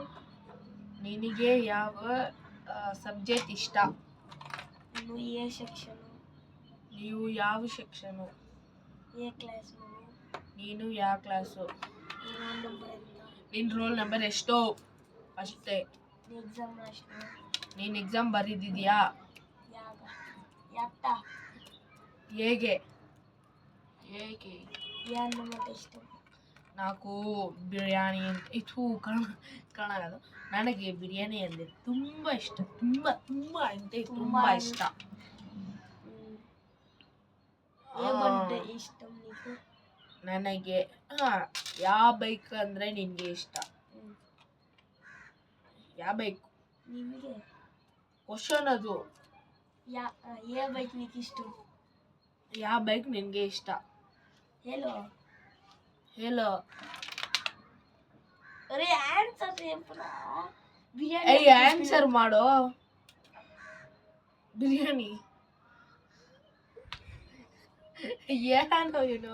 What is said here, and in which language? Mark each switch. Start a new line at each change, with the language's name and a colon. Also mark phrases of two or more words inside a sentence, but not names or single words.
Kannada: ನಿನಗೆ ಯಾವ ಸಬ್ಜೆಕ್ಟ್ ಇಷ್ಟ?
Telugu: నువ్వు ఏ సెక్షన్?
Kannada: ನೀವು ಯಾವ ಸೆಕ್ಷನು?
Telugu: ఏ క్లాస్ నువ్వు?
Kannada: ನೀನು ಯಾವ ಕ್ಲಾಸು?
Telugu: నీ రోల్ నెంబర్ ఎంత?
Kannada: ನಿನ್ನ ರೋಲ್ ನಂಬರ್ ಎಷ್ಟು? ಅಷ್ಟೇ.
Telugu: నీ ఎగ్జామ్ రాసినా?
Kannada: ನೀನು ಎಕ್ಸಾಮ್ ಬರೀದಿದ್ಯಾ? ಯಾಗ ಯಾತ್ತ ಹೇಗೆ ಹೇಗೆ?
Telugu: ఏ అన్నం అంటే ఇష్టం?
Kannada: నాకు ಬಿರಿಯಾನಿ ಇದು ಕನ್ನಡ ಅದು. ನನಗೆ ಬಿರಿಯಾನಿ ಅಂದರೆ ತುಂಬ ಇಷ್ಟ, ತುಂಬ ತುಂಬ ಅಂದರೆ ತುಂಬ ಇಷ್ಟ.
Telugu: ఏ బండి ఇష్టం నీకు?
Kannada: ನನಗೆ ಯಾವ ಬೈಕ್ ಅಂದರೆ ನಿನಗೆ ಇಷ್ಟ? ಯಾವ ಬೈಕ್? ನಿಮಗೆ ಕ್ವಶನ್ ಅದು.
Telugu: ఏ బైక్ నీకు ఇష్టం?
Kannada: ಯಾವ ಬೈಕ್ ನಿನಗೆ ಇಷ್ಟ? ಹೇಳು ಹೇಳು.
Telugu: ಅರೆ ಆನ್ಸರ್ చెప్పరా?
Kannada: ಏಯ್ ಆನ್ಸರ್ ಮಾಡೋ. ಬಿರಿಯಾನಿ. ಏನೋ ಏನು